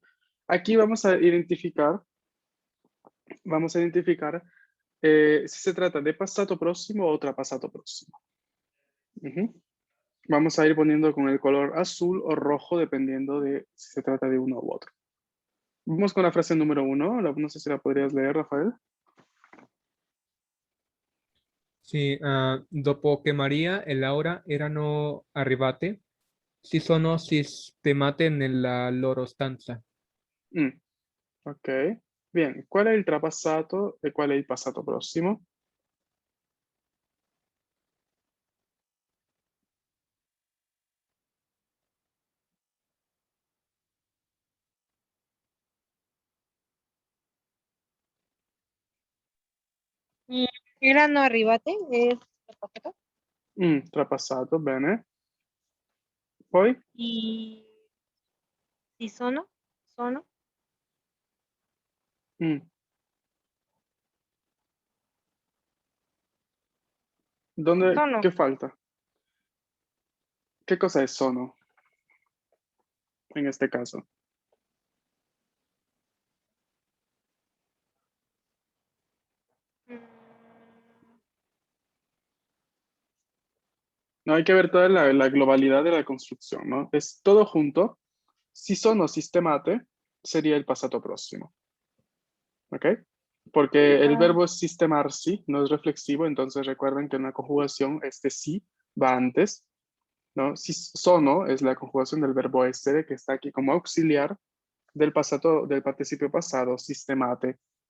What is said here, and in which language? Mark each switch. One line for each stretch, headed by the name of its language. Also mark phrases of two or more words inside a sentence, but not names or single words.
Spanish: Aquí vamos a identificar si se trata de passato próximo o trapassato próximo. Ujú. Vamos a ir poniendo con el color azul o rojo dependiendo de si se trata de uno u otro. Vamos con la frase número 1. No sé si la podrías leer, Rafael.
Italian: Sì, dopo che Maria e Laura erano arrivate, si sono sistemate nella loro stanza.
Spanish: Mm, ok. Bien, ¿cuál es el trapassato y cuál es el passato próximo? Mm,
Italian: Erano arrivate,
Spanish: es trapassato.
Italian: Trapassato, bene. Poi? Y si sono,
Spanish: Mm, ¿Dónde, sono. qué falta? ¿Qué cosa es sono en este caso? Mm, No hay que ver toda la globalidad de la construcción, ¿no? Es todo junto.
Italian: Si sono sistemate,
Spanish: sería el passato próximo. ¿Ok? Porque el verbo es sistemarsi, no es reflexivo, entonces recuerden que en la conjugación este sí va antes, ¿no?
Italian: Si sono
Spanish: es la conjugación del verbo essere que está aquí como auxiliar del passato, del participio pasado, sistemate.